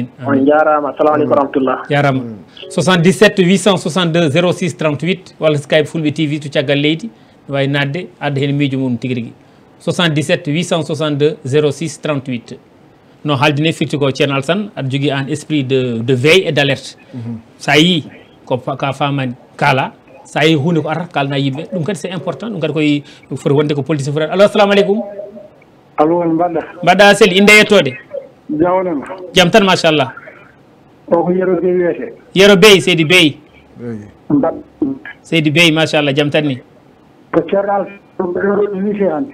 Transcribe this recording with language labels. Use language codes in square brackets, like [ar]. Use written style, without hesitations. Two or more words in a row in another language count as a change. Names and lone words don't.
[ff] on jarama [ar] السلام عليكم ورحمة الله [ff] jarama 77 862 06 38 walla Skype fulɓe TV to caggal leydi wawi nadde adda hen miijo mum tigui rigui 77 862 06 38 no haaldine firti ko ceerno Alassane aɗa jogui an [fr] esprit de veille et d' alerte [ff] sa yi ko ka famani kala sa yi hunde ko arata kalna yimɓe ɗum kadi [fr] c'est important [ff] ɗum kadi koye foti wonde ko politicien foti allo [ar] السلام عليكم [ff] allo mbaɗɗa mbaɗɗa seli inde yettode jawnama jaam tan machallah o ko Yero Bey wiyete Yero Bey Seydi Bey mbaɗ Seydi Bey machallah jaam tan ni ko ceerno Alassane wiyete hande